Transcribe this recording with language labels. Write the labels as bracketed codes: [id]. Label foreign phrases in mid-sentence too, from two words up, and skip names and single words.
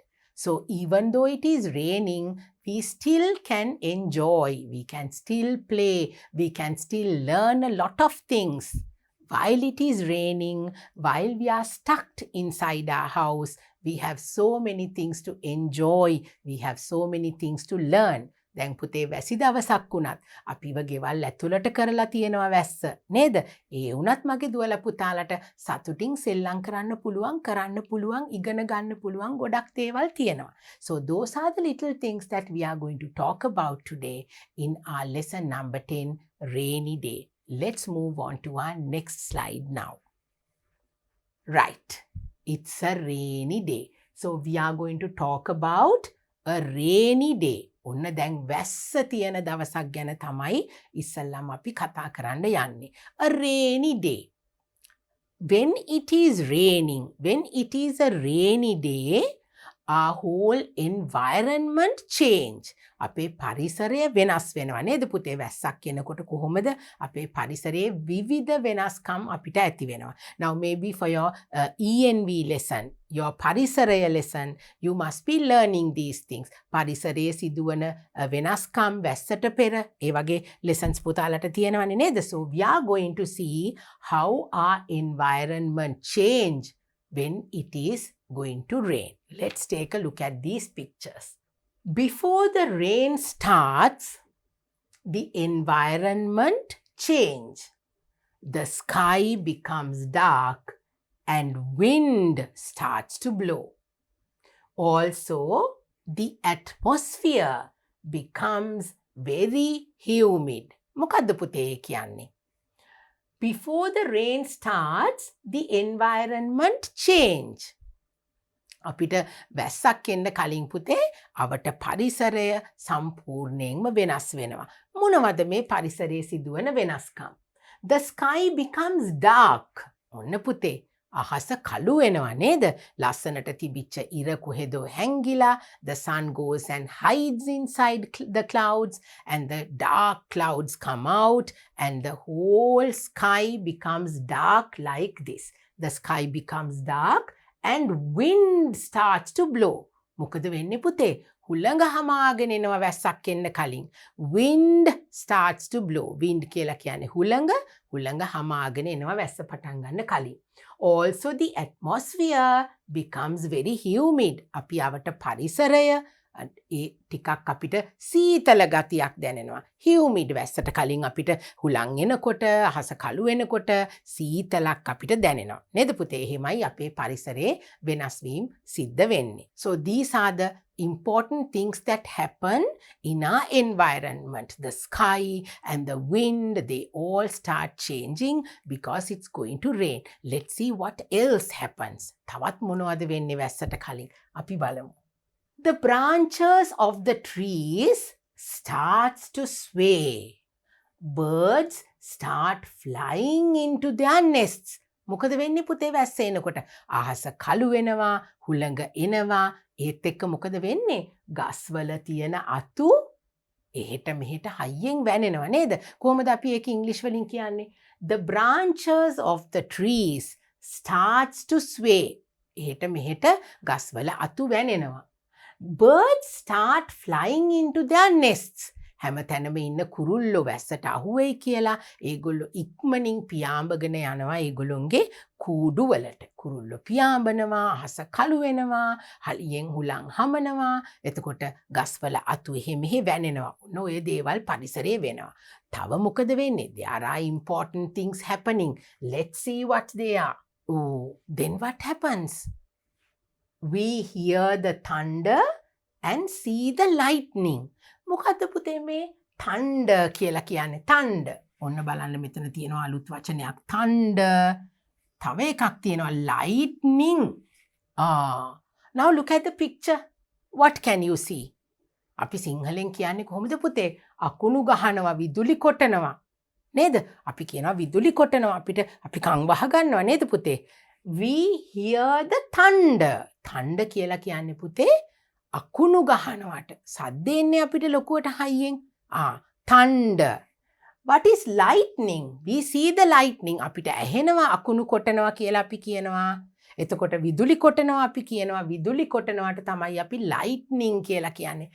[en] So even though it is raining, we still can enjoy, we can still play, we can still learn a lot of things. While it is raining, while we are stuck inside our house, we have so many things to enjoy, we have so many things to learn. [si] දැන් පුතේ වැසි දවසක් වුණත් අපිව ගෙවල් ඇතුළට කරලා තියෙනවා වැස්ස නේද? ඒ වුණත් මගේ දුවලා පුතාලට සතුටින් සෙල්ලම් කරන්න පුළුවන් ඉගෙන ගන්න පුළුවන් ගොඩක් දේවල් තියෙනවා. [en] So those are the little things that we are going to talk about today in our lesson number 10, rainy day. Let's move on to our next slide now. Right, it's a rainy day. So we are going to talk about a rainy day. [si] ඔන්න දැන් වැස්ස තියෙන දවසක් ගැන තමයි ඉස්සල්ලාම අපි කතා කරන්න යන්නේ. [en] A rainy day. When it is raining, when it is a rainy day, our whole environment change. [si] අපේ පරිසරය වෙනස් වෙනවා නේද පුතේ? වැස්සක් එනකොට කොහොමද අපේ පරිසරයේ විවිධ වෙනස්කම් අපිට ඇති වෙනවා. [en] Now maybe for your ENV lesson, your පරිසරය lesson, you must be learning these things. [si] පරිසරයේ සිදුවන වෙනස්කම් වැස්සට පෙර ඒ වගේ lessons පුතාලට තියෙනවනේ නේද? [en] So we are going to see how our environment change when it is going to rain. Let's take a look at these pictures. Before the rain starts, the environment change. The sky becomes dark and wind starts to blow. Also, the atmosphere becomes very humid. [si] මොකද්ද පුතේ කියන්නේ? [en] Before the rain starts, the environment change. [si] අපිට වැස්සක් එන්න කලින් පුතේ අවට පරිසරය සම්පූර්ණයෙන්ම වෙනස් වෙනවා. මොනවද මේ පරිසරයේ සිදුවන වෙනස්කම්? [en] The sky becomes dark. [si] ඔන්න පුතේ අහස කළු වෙනවා නේද? ලස්සනට තිබිච්ච ඉර කොහෙදෝ හැංගිලා, [en] the sun goes and hides inside the clouds and the dark clouds come out and the whole sky becomes dark like this. The sky becomes dark and wind starts to blow. [si] මොකද වෙන්නේ පුතේ? හුළඟ හමාගෙන එනවා වැස්සක් එන්න කලින්. [en] Wind starts to blow. [si] Wind කියලා කියන්නේ හුළඟ හමාගෙන එනවා වැස්ස පටන් ගන්න කලින්. [en] Also the atmosphere becomes very humid. [si] අපි අවට පරිසරය ඒ ටිකක් අපිට සීතල ගතියක් දැනෙනවා. humid වැස්සට කලින් අපිට හුළං එනකොට අහස කළු වෙනකොට සීතලක් අපිට දැනෙනවා. නේද පුතේ? එහෙමයි අපේ පරිසරයේ වෙනස් වීම සිද්ධ වෙන්නේ. [en] So these are the important things that happen in our environment. The sky and the wind, they all start changing because it's going to rain. Let's see what else happens. [si] තවත් මොනවද වෙන්නේ වැස්සට කලින්? අපි බලමු. [en] The branches of the trees starts to sway. Birds start flying into their nests. [si] මොකද වෙන්නේ පුතේ වැස්ස එනකොට? අහස කළු වෙනවා, හුළඟ එනවා. ඒත් එක්ක මොකද වෙන්නේ? ගස්වල තියෙන අතු එහෙට මෙහෙට හයියෙන් වැනෙනවා නේද? කොහොමද අපි ඒක ඉංග්‍රීසි වලින් කියන්නේ? [en] The branches of the trees starts to sway. [si] එහෙට මෙහෙට ගස්වල අතු වැනෙනවා. Birds start flying into their nests. හැම තැනම ඉන්න කුරුල්ලෝ වැස්සට අහුවෙයි කියලා ඒගොල්ලෝ ඉක්මනින් පියාඹගෙන යනවා ඒගොල්ලොන්ගේ කූඩු වලට. කුරුල්ලෝ පියාඹනවා, අහස කළු වෙනවා, හලියෙන් හුලං හමනවා. එතකොට ගස්වල අතු එහෙ මෙහෙ වැනෙනවා. ඔන්න ඔය දේවල් පරිසරයේ වෙනවා. තව මොකද වෙන්නේ? [en] There are important things happening. Let's see what they are. Oh, then what happens? We hear the thunder and see the lightning. [si] මොකද්ද පුතේ මේ thunder කියලා කියන්නේ? thunder. ඔන්න බලන්න මෙතන තියෙනවා අලුත් වචනයක් thunder. තව එකක් තියෙනවා [en] lightning. Now look at the picture. What can you see? [si] අපි සිංහලෙන් කියන්නේ කොහොමද පුතේ? අකුණු ගහනවා, විදුලි කොටනවා. නේද? අපි කියනවා විදුලි කොටනවා. අපි කන් වහ ගන්නවා නේද පුතේ? [en] We hear the thunder. [si] thunder කියලා කියන්නේ පුතේ අකුණු ගහනවට සද්ද එන්නේ අපිට ලොකුවට හයියෙන්. [en] thunder. What is lightning? We see the lightning. [si] අපිට ඇහෙනවා අකුණු කොටනවා කියලා අපි කියනවා. එතකොට විදුලි කොටනවා අපි කියනවා. විදුලි කොටනවට තමයි අපි lightning කියලා කියන්නේ.